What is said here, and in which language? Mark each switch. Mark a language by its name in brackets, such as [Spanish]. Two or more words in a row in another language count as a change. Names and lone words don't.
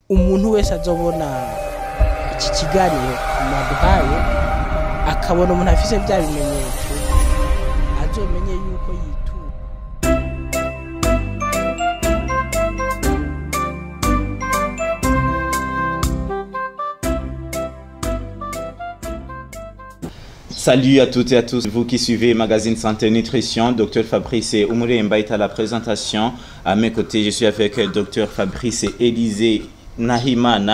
[Rundi] umuntu wese azobona iki kiganiro mwaduhaye akabona umuntu afise bya bimenyetso azomenye yuko yitura. [French] Salut à toutes et à tous, vous qui suivez Magazine Santé Nutrition. Dr Fabrice Umuremba est à la présentation. À mes côtés, je suis avec Dr Fabrice Élisée Nahimana.